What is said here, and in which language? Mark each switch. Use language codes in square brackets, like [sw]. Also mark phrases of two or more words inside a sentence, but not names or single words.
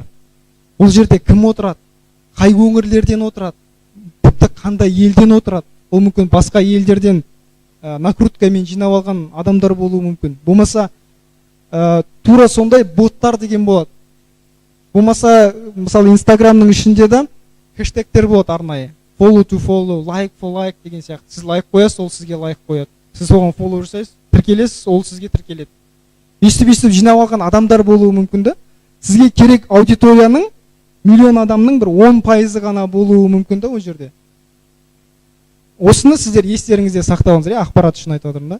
[kk] Ол жерде кім отырады, қай өңірлерден отырады, тіпті қандай елден отырады. Ол мүмкін басқа елдерден накруткамен жинап алған адамдар болуы мүмкін. Болмаса тура сондай боттар деген болады. Болмаса мысалы Инстаграмның ішінде де хэштегтер болады арнайы. [en] Follow to follow, like for like [kk] деген сияқты. Сіз лайк қоясыз, ол сізге лайк қояды. Сіз оған follow жасайсыз, тіркелесіз, ол сізге тіркеледі. Естіп жинап алған адамдар болуы мүмкін да. Сізге керек аудиторияның миллион адамның бір 10% ғана болуы мүмкін да ол жерде. Осыны сіздер естеріңізде сақтауыңыздар, ақпарат үшін айтып отырмын да.